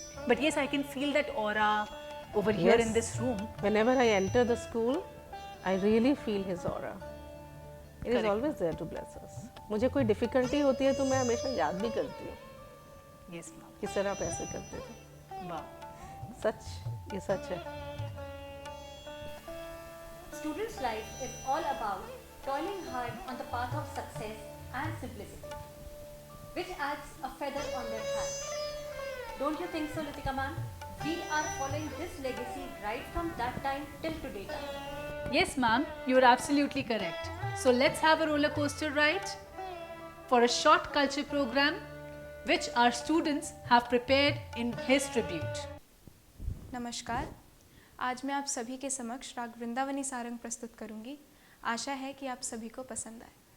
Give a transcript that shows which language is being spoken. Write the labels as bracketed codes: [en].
[en] But yes, I can feel that aura over here in Yes. this room. Whenever I enter the school, I really feel his aura. It is Correct. always there to bless us. [hi] मुझे कोई difficulty होती है तो मैं हमेशा याद भी करती हूँ [en] Yes, ma'am. [hi] किस तरह आप ऐसे करते थे. [en] Wow. [hi] सच, ये सच है. [en] Students' life is all about toiling hard on the path of success and simplicity, which adds a feather on their hat. Don't you think so, Litika ma'am? We are following this legacy right from that time till today. Yes, ma'am, you are absolutely correct. So let's have a roller coaster ride for a short culture program which our students have prepared in his tribute. [hi] नमस्कार, आज मैं आप सभी के समक्ष राग वृंदावनी सारंग प्रस्तुत करूंगी। आशा है कि आप सभी को पसंद आए।